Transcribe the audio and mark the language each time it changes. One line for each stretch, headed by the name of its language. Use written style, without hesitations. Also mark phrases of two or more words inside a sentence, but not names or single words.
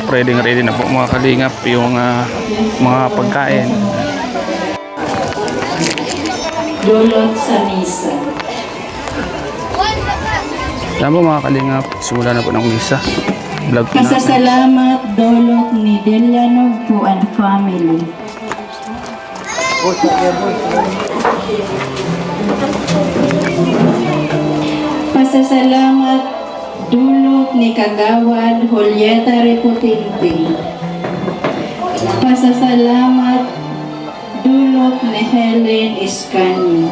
Filipino: Ready na po mga kalingap yung mga pagkain. Dulot sa misa. Ayan po mga kalingap. Simula na po ng misa. Vlog po natin. Pasasalamat dulot ni Delianog po
English: and family.
Filipino: Pasasalamat dulot ni Kagawad Julieta Reputinti. Pasasalamat dulot ni Helen Iscanio.